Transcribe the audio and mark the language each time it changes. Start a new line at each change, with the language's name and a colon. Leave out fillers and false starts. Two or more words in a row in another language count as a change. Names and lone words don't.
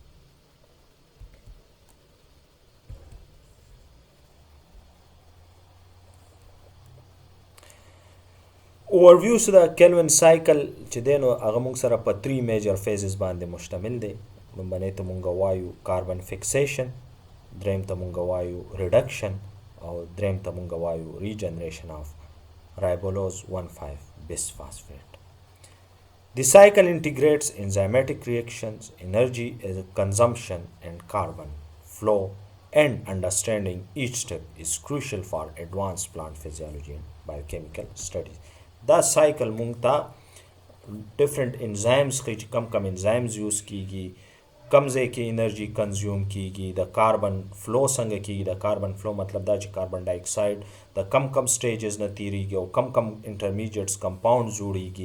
Pashto: اوورویو د کیلوین سایکل چې دی نو هغه موږ سره په 3
English: major phases
Pashto: باندې مشتمل دی. لومبنی ته مونږ وایو
English: carbon fixation,
Pashto: دریم ته مونږ وایو ریډکشن او دریم ته مونږ وایو
English: regeneration of ribulose
Pashto: 1,5
English: bisphosphate. The cycle integrates enzymatic reactions, energy consumption and carbon flow, and understanding each step is crucial for advanced plant physiology and biochemical studies.
Pashto: دا سایکل مونږ ته
English: different enzymes
Pashto: ښیي چې کم کم انزایمز یوز کیږي، کم ځای کې
English: energy consume
Pashto: کیږي، د
English: carbon flow
Pashto: څنګه کیږي. د
English: carbon flow
Pashto: مطلب دا چې
English: carbon dioxide
Pashto: د کم کم سټیجز نه تیریږي او کم کم
English: intermediates compound
Pashto: جوړیږي.